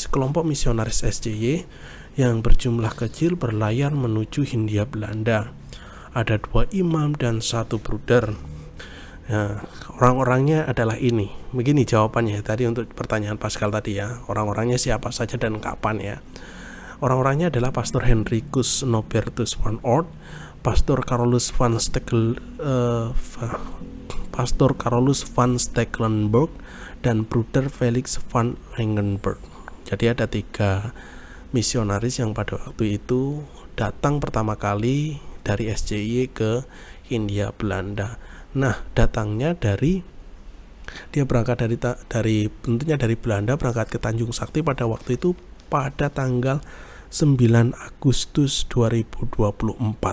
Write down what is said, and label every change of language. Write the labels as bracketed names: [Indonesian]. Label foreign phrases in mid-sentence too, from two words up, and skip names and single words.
[Indonesian] Sekelompok misionaris SCY yang berjumlah kecil berlayar menuju Hindia Belanda. Ada 2 imam dan 1 bruder. Nah, orang-orangnya adalah ini. Begini jawabannya tadi untuk pertanyaan Pascal tadi ya. Orang-orangnya siapa saja dan kapan ya. Orang-orangnya adalah Pastor Henricus Nobertus van Oort, Pastor Carolus van Stekelenburg dan Bruder Felix van Langenburg. Jadi ada 3 misionaris yang pada waktu itu datang pertama kali dari SCY ke Hindia Belanda. Nah, datangnya dia berangkat dari tentunya dari Belanda, berangkat ke Tanjung Sakti pada waktu itu pada tanggal 9 Agustus 2024.